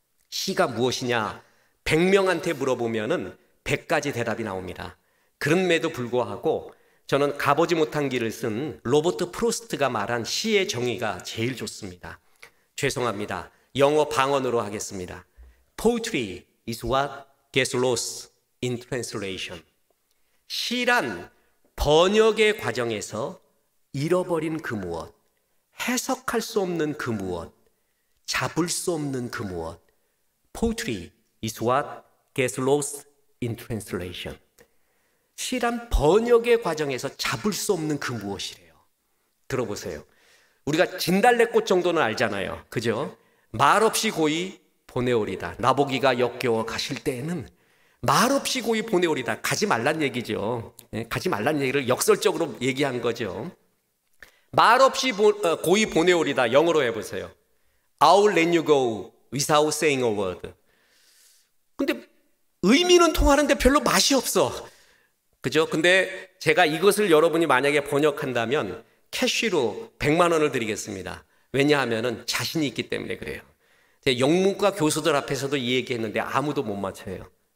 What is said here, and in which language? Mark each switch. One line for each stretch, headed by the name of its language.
Korean: 시가 무엇이냐? 100명한테 물어보면은 100가지 대답이 나옵니다. 그럼에도 불구하고 저는 가보지 못한 길을 쓴 로버트 프로스트가 말한 시의 정의가 제일 좋습니다. 죄송합니다. 영어 방언으로 하겠습니다.
English: Poetry is what gets lost in translation.
Korean: 시란 번역의 과정에서 잃어버린 그 무엇, 해석할 수 없는 그 무엇, 잡을 수 없는 그 무엇.
English: Poetry is what gets lost in translation.
Korean: 시란 번역의 과정에서 잡을 수 없는 그 무엇이래요. 들어보세요. 우리가 진달래꽃 정도는 알잖아요. 그죠? 말없이 고이 보내오리다. 나보기가 역겨워 가실 때에는 말없이 고이 보내오리다. 가지 말란 얘기죠. 가지 말란 얘기를 역설적으로 얘기한 거죠. 말없이 고이 보내오리다. 영어로 해보세요.
English: I'll let you go without saying a word.
Korean: 근데 의미는 통하는데 별로 맛이 없어. 그죠? 근데 제가 이것을 여러분이 만약에 번역한다면 캐시로 100만 원을 드리겠습니다. 왜냐하면 자신이 있기 때문에 그래요. 영문과 교수들 앞에서도 이 얘기했는데 아무도 못 맞춰요.